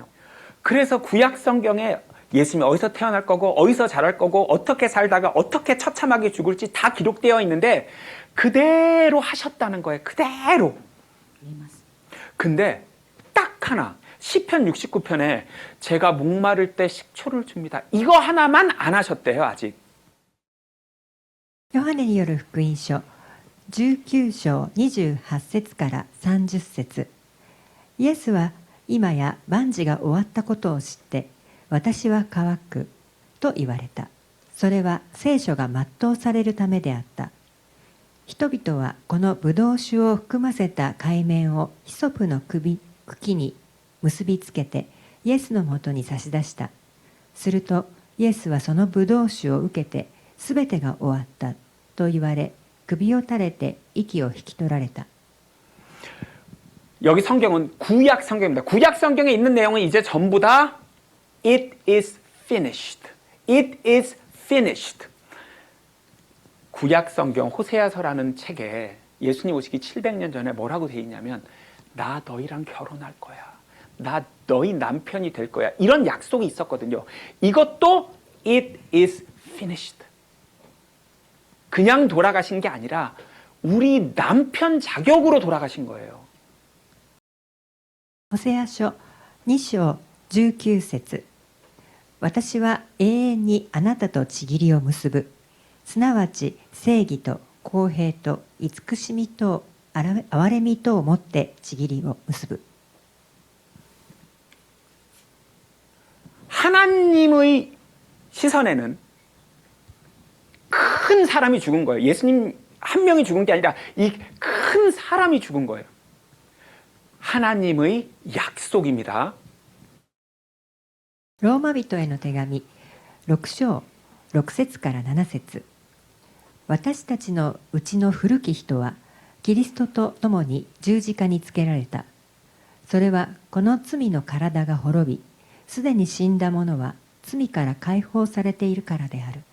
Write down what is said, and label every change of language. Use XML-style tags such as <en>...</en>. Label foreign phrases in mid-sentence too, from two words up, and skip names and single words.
<ko>그래서 구약 성경에 예수님이 어디서 태어날 거고 어디서 자랄 거고 어떻게 살다가 어떻게 처참하게 죽을지 다 기록되어 있는데 그대로 하셨다는 거예요. 그대로. 근데 딱 하나 시편 69편에 제가 목마를 때 식초를 줍니다. 이거 하나만 안 하셨대요. 아직.</ko> <ja>ヨハネによる福音書19章28節から30節。イエスは今や万事が終わったことを知って私は乾くと言われた。それは聖書が全うされるためであった。人々はこのブドウ酒を含ませた海面をヒソプの茎に結びつけてイエスのもとに差し出した。するとイエスはそのブドウ酒を受けてすべてが終わったと言われ首を垂れて息を引き取られた。</ja> <ko>여기 성경은 구약 성경입니다. 구약 성경에 있는 내용은 이제 전부 다</ko> <en>It is finished. It is finished.</en> <ko>구약 성경 호세아서라는 책에 예수님 오시기 700년 전에 뭐라고 돼 있냐면 나 너희랑 결혼할 거야. 나 너희 남편이 될 거야. 이런 약속이 있었거든요. 이것도</ko> <en>It is finished.</en> <ko>그냥 돌아가신 게 아니라 우리 남편 자격으로 돌아가신 거예요.</ko> <ja>ホセア書2章19節。私は永遠にあなたと契りを結ぶ。すなわち正義と公平と慈しみと憐れみとをもって契りを結ぶ。</ja> <ko>하나님의 시선에는 큰 사람이 죽은 거예요. 예수님 한 명이 죽은 게 아니라 이 큰 사람이 죽은 거예요. 하나님의 약속입니다.</ko> <ja>ローマ人への手紙6章6節から7節。私たちのうちの古き人はキリストと共に十字架につけられた。それはこの罪の体が滅び、すでに死んだ者は罪から解放されているからである。</ja>